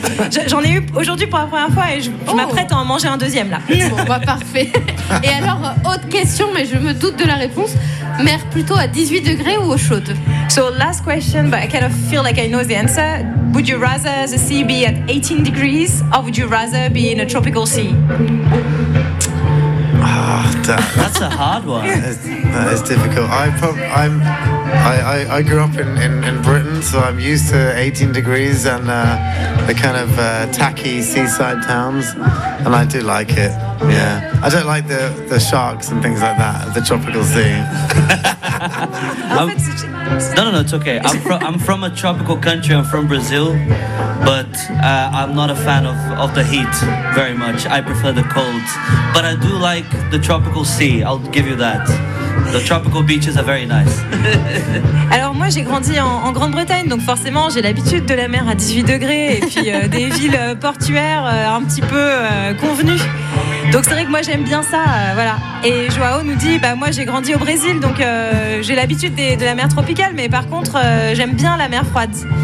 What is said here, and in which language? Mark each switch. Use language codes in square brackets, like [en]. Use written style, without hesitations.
[fr] J'en ai eu aujourd'hui pour la première fois et je m'apprête à en manger un deuxième là. Bon, bah, parfait. Et alors, autre question, mais je me doute de la réponse. Mer plutôt à 18 degrés ou eau chaude? [en] So last question, but I kind of feel like I know the answer. Would you rather the sea be at 18 degrees or would you rather be in a tropical sea? That's a hard one. That is difficult. I grew up in Britain, so I'm used to 18 degrees and the kind of tacky seaside towns, and I do like it. Yeah, I don't like the sharks and things like that, the tropical sea. No, it's okay. I'm from a tropical country. I'm from Brazil, but I'm not a fan of the heat very much. I prefer the cold, but I do like the tropical sea. I'll give you that. The tropical beaches are very nice. [fr] Alors moi j'ai grandi en Grande-Bretagne, donc forcément j'ai l'habitude de la mer à 18 degrés et puis des villes portuaires un petit peu convenues. Donc c'est vrai que moi j'aime bien ça, voilà. Et Joao nous dit, bah moi j'ai grandi au Brésil, donc j'ai l'habitude de la mer tropicale, mais par contre j'aime bien la mer froide.